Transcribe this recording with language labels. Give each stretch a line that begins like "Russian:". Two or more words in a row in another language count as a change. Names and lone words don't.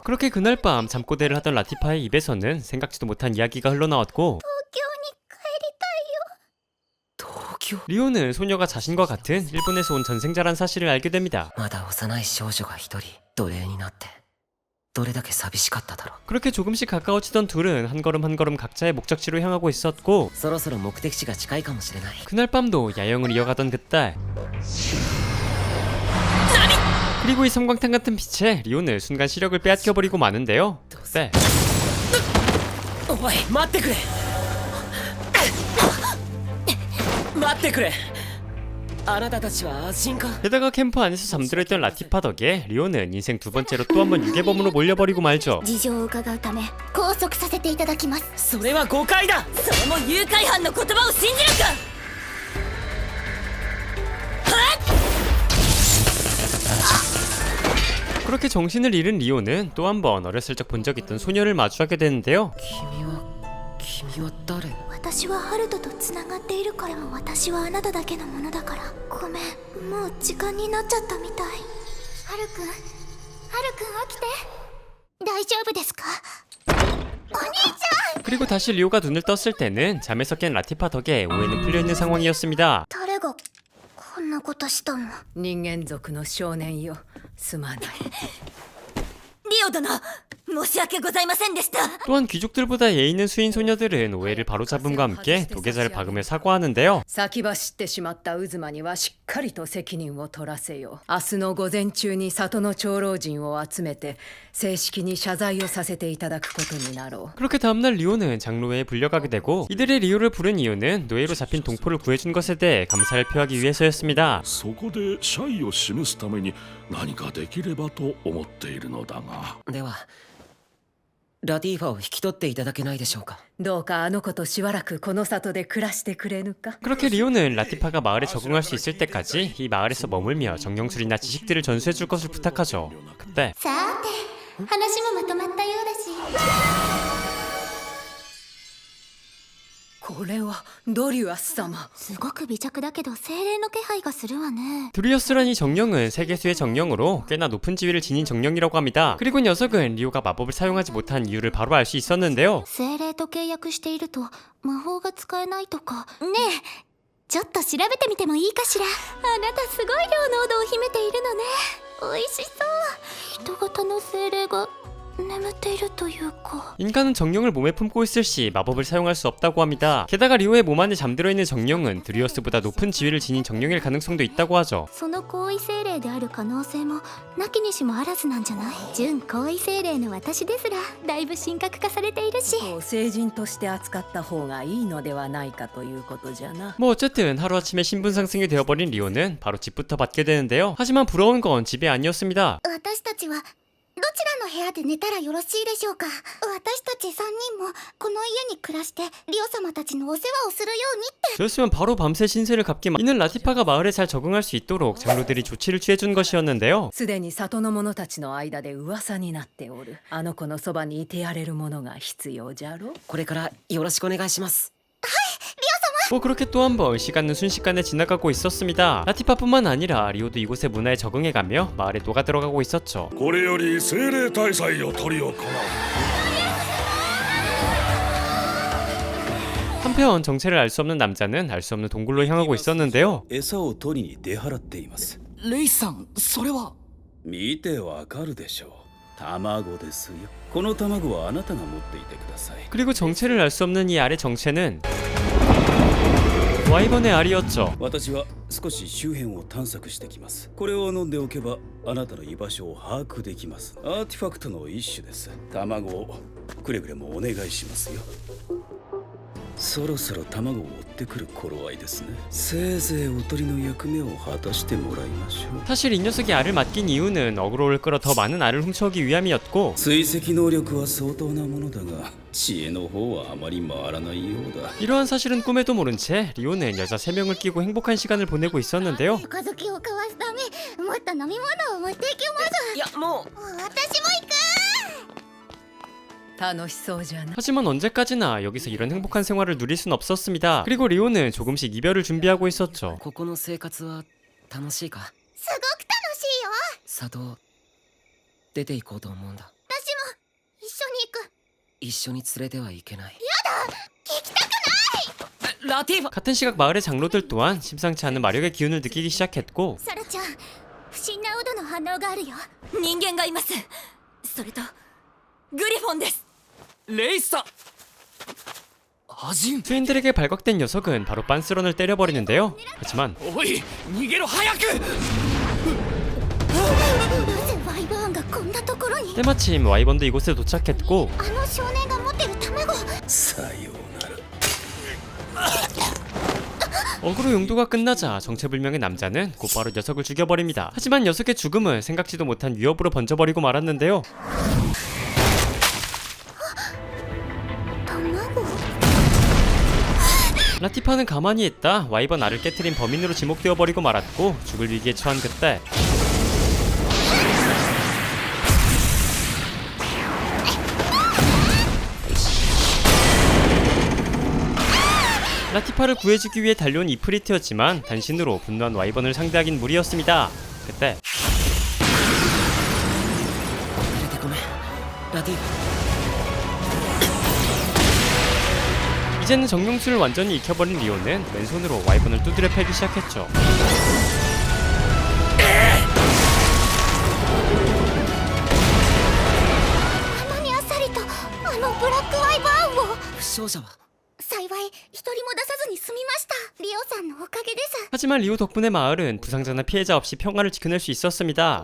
Korean: 그렇게 그날 밤 잠꼬대를 하던 라티파의 입에서는 생각지도 못한 이야기가 흘러나왔고 東京。 리오는 소녀가 자신과 같은 일본에서 온 전생자란 사실을 알게 됩니다.
Japanese: まだ幼い少女が一人奴隷になってどれだけ寂しかっただろう。
Korean: 그렇게 조금씩 가까워지던 둘은 한 걸음 한 걸음 각자의 목적지로 향하고 있었고
Japanese: そろそろ目的地が近いかもしれない。
Korean: 그날 밤도 야영을 이어가던 그때 그리고 이 섬광탄 같은 빛에 리오는 순간 시력을 빼앗겨버리고 마는데요. 그때
Japanese: おい待ってくれ待ってくれ。あなたたちはアジンか？
Korean: 게다가 캠프 안에서 잠들어 있던 라티파 덕에 리오는 인생 두 번째로 또 한 번 유괴범으로 몰려버리고 말죠.
Japanese: 事情を伺うため拘束させていただきます。それは誤解だ。それも誘拐犯の言葉を信じるか。
Korean: 그렇게 정신을 잃은 리오는 또 한 번 어렸을 적 본 적 있던 소녀를 마주하게 되는데요.
Japanese: 君は誰？私はハルトとつながっているから。私はあなただけのものだから。ごめん、もう時間になっちゃったみたい。ハルくん起きて。大丈夫ですか？お兄ちゃん。
Korean: 그리고 다시 리오가 눈을 떴을 때는 잠에서 깬 라티파 덕에 오해는 풀려있는 상황이었습니다.
Japanese: 誰がこんなことしたの？人間族の少年よ、すまない。リオ殿、申し訳ございませんでした。
Korean: 또한 귀족들보다 예의 있는 수인 소녀들은 오해를 바로잡음과 함께 도계자를 박으며 사과하는데요.
Japanese: 先走ってしまった渦魔にはしっかりと責任を取らせよう。明日の午前中に里の長老陣を集めて正式に謝罪をさせていただくことになろう。
Korean: 그렇게 다음날 리오는 장로회에 불려가게 되고 이들의 리오를 부른 이유는 노예로 잡힌 동포를 구해준 것에 대해 감사를 표하기 위해서였습니다.
Japanese: そこで謝意を示すために何かできればと思っているのだが。ではラティファを引き取っていただけないでしょうか？どうかあの子としばらくこの里で暮らしてくれぬか？
Korean: 그렇게 리오는 라티파가 마을에 적응할 수 있을 때까지 이 마을에서 머물며 정령술이나 지식들을 전수해줄 것을 부탁하죠. 그때
Japanese: さーて、話もまとまったようだし。これはドリュアス様。すごく美着だけど精霊の気配がするわね。
Korean: 드리어스란 이 정령은 세계수의 정령으로 꽤나 높은 지위를 지닌 정령이라고 합니다. 그리고 녀석은 리오가 마법을 사용하지 못한 이유를 바로 알 수 있었는데요.
Japanese: 精霊と契約していると魔法が使えないとか。ねえ、ちょっと調べてみてもいいかしら。あなたすごい量の濃度を秘めているのね。美味しそう。人型の精霊が眠っているというか。
Korean: 인간은 정령을 몸에 품고 있을 시 마법을 사용할 수 없다고 합니다. 게다가 리오의 몸 안에 잠들어 있는 정령은 드리어스보다 높은 지위를 지닌 정령일 가능성도 있다고 하죠.
Japanese: その高位精霊である可能性もなきにしもあらずなんじゃない？準高位精霊の私ですらだいぶ神格化されているし。聖人として扱った方がいいのではないかということじゃな。
Korean: 뭐 어쨌든 하루아침에 신분 상승이 되어버린 리오는 바로 집부터 받게 되는데요. 하지만 부러운 건 집이 아니었습니다.
Japanese: 私たちはどちらの部屋で寝たらよろしいでしょうか？私たち3人もこの家に暮らしてリオ様たちのお世話をするようにって。
Korean: 저였으면 바로 밤새 신세를 갚기 이는 라티파가 마을에 잘 적응할 수 있도록 장로들이 조치를 취해준 것이었는데요.
Japanese: すでに里の者たちの間で噂になっておる。あの子のそばにいてやれるものが必要じゃろ。これからよろしくお願いします。
Korean: 뭐 그렇게 또 한 번 시간은 순식간에 지나가고 있었습니다. 라티파뿐만 아니라 리오도 이곳의 문화에 적응해가며 마을에 녹아들어가고 있었죠.
Japanese: これより精霊大祭を執り行う。
Korean: 한편 정체를 알 수 없는 남자는 알 수 없는 동굴로 향하고 있었는데요.
Japanese: 餌を取りに出払っています。レイさんそれは見てわかるでしょう。卵ですよ。この卵はあなたが持っていてください。
Korean: 그리고 정체를 알 수 없는 이 알의 정체는 와이번의 알이었죠.
Japanese: 私は少し周辺を探索してきます。これを飲んでおけばあなたの居場所を把握できます。アーティファクトの一種です。卵をくれぐれもお願いしますよ。そろそろ卵を追ってくる頃合いですね。せいぜいおとりの役目を果たしてもらいましょう。
Korean: 사실 이 녀석이 알을 맡긴 이유는 어그로를 끌어 더 많은 알을 훔쳐오기 위함이었고
Japanese: 追跡能力は相当なものだが知恵の方はあまり回らないようだ。
Korean: 이러한 사실은 꿈에도 모른 채 리오는 여자 3명을 끼고 행복한 시간을 보내고 있었는데요.
Japanese: 小豆を交わすためもっと飲み物を持っていきます。いやもう私も行く。楽しそうじゃな。
Korean: 하지만 언제까지나 여기서 이런 행복한 생활을 누릴 순 없었습니다. 그리고 리오는 조금씩 이별을 준비하고 있었죠.
Japanese: ここの生活は楽しいか？すごく楽しいよ。里出て行こうと思うんだ。私も一緒に行く。一緒に連れてはいけない。やだ、聞きたくない。ラティーバ
Korean: 같은 시각 마을의 장로들 또한 심상치 않은 마력의 기운을 느끼기 시작했고
Japanese: サラちゃん、不審なウドの反応があるよ。人間がいます。それとグリフォンです。レイさんアジン
Korean: 트윈들에게 발각된 녀석은 바로 빤스런을 때려버리는데요. 하지만
Japanese: おい逃げろ早くなぜワイバーンがこんなところに。
Korean: 때마침 와이번도 이곳에 도착했고
Japanese: あの少年が持ってる卵。さようなら。
Korean: 어그로 용도가 끝나자 정체불명의 남자는 곧바로 녀석을 죽여버립니다. 하지만 녀석의 죽음은 생각지도 못한 위협으로 번져버리고 말았는데요. 라티파는 가만히 있다 와이번 알을 깨트린 범인으로 지목되어버리고 말았고 죽을 위기에 처한 그때 라티파를 구해주기 위해 달려온 이프리트였지만 단신으로 분노한 와이번을 상대하긴 무리였습니다. 그때
Japanese: 遅れてごめんラティーバ
Korean: 이제는 정령수를 완전히 익혀버린 리오는 왼손으로 와이번을 두드려 패기 시작했죠. 하지만 리오 덕분에 마을은 부상자나 피해자 없이 평화를 지켜낼 수 있었습니다.